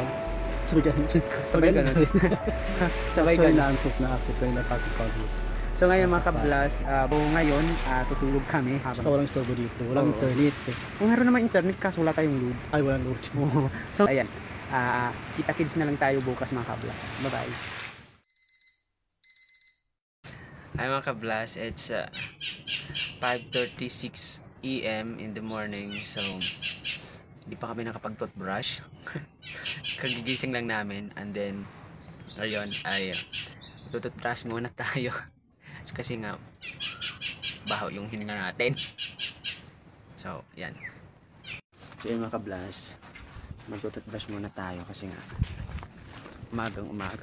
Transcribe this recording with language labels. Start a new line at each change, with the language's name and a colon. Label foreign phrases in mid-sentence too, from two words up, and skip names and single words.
Filipino: Sabay ka na. Sabay ka na. Naantok na ako kaya napagpagod. So ngayon mga kablas, ngayon tutulog kami Saka habang walang storbo dito. Walang Oo. internet. kung meron naman internet kaso wala tayong load. Ay, walang load. So ayan, kita-kits na lang tayo bukas mga kablas. Bye-bye. Hi mga kablas,
English: it's 5:36 AM in the morning.
Filipino: So hindi pa kami nakapag-toothbrush. Kagigising lang namin
English: and then
Filipino: ayun ay tututbrush muna tayo. Kasi nga baho yung hininga natin. So yan. So yun mga kablas, magtututbrush muna tayo kasi nga umaga.